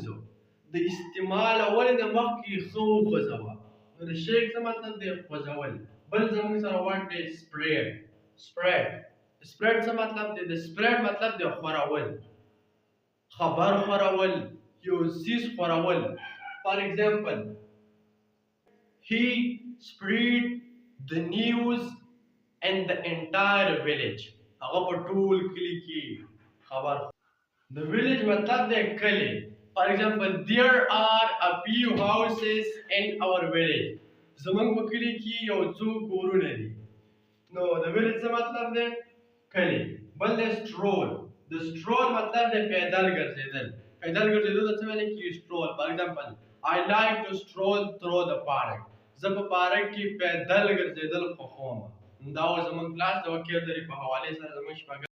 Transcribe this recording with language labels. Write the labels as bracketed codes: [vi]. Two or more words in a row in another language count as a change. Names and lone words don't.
[ps] د استعمال اول نه مخکې ښه وخوځوه. نو د شیک څه مطلب دی؟ خوځول. بل زموږ سره ورډ دی سپریډ. سپریډ. سپریډ څه مطلب دی؟ د سپریډ مطلب دی خورول، خبر خورول، یو څیز خورول. [en] for example he spread the news in the entire village. [ps] هغه په ټول کلي کې خبر. د village مطلب دی کلی. [en] for example there are a few houses in our village. [ps] زمونږ په کلي کې یو څو کورونه دي. نو د village څه مطلب دی؟ کلی. بل دی stroll. د stroll مطلب دی پیدل ګرځېدل. پیدل ګرځېدل ته څه ویلی کېږي؟ [en] stroll. for example I like to stroll through the park. [ps] زه په پارک کې پیدل ګرځېدل خوښوم. دا و زموږ کلاس د وکیبلري په حوالې سره زموږ شپږم